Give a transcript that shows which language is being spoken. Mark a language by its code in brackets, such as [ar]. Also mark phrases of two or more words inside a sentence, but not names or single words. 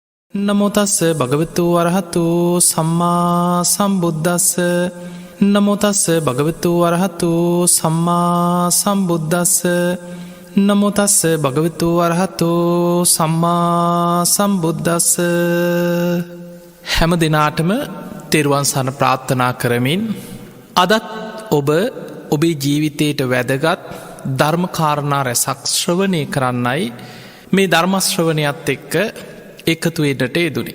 [pi] නමෝතස්ස භගවතු වරහතු සම්මා සම්බුද්දස්ස නමෝතස්ස භගවතු වරහතු සම්මා සම්බුද්දස්ස නමෝතස්ස භගවතු වරහතු සම්මා සම්බුද්දස්ස [si] හැම දිනාටම තෙරුවන් සරණ ප්‍රාර්ථනා කරමින් අදත් ඔබ ඔබේ ජීවිතයට වැදගත් ධර්ම කාරණා රැසක් ශ්‍රවණය කරන්නයි මේ ධර්ම ශ්‍රවණයත් එක්ක එකතු වෙන්නට යෙදුනේ.